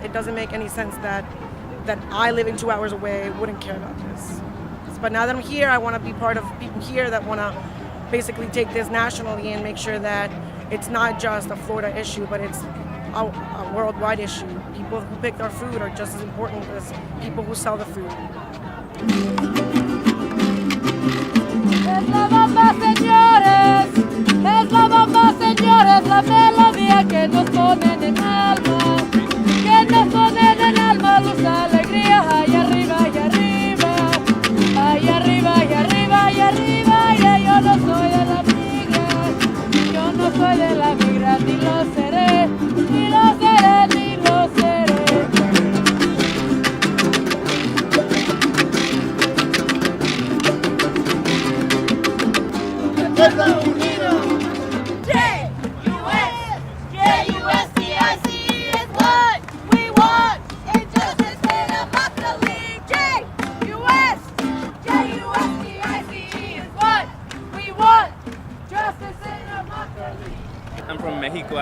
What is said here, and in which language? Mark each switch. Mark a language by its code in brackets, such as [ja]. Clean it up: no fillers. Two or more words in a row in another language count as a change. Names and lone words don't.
[en] It doesn't make any sense that I living 2 hours away wouldn't care about this. But now that I'm here, I want to be part of people here that want to basically take this nationally and make sure that it's not just a Florida issue, but it's a worldwide issue. People who pick our food are just as important as people who sell the food. [es] Es la bomba, señores, es la bomba, señores, la melodía que nos ponen en alma, que nos ponen en alma, luz, alegría, allá arriba, allá arriba, allá arriba, allá arriba, allá arriba, y yo no soy de la migra, yo no soy de la migra, ni lo seré, ni lo seré, ni lo seré. Pueblo unido. [en] J-U-S-J-U-S-T-I-C is what we want. Injustice and democracy. J-U-S, J-U-S-T-I-C is what we want. Justice and democracy. I'm from Mexico.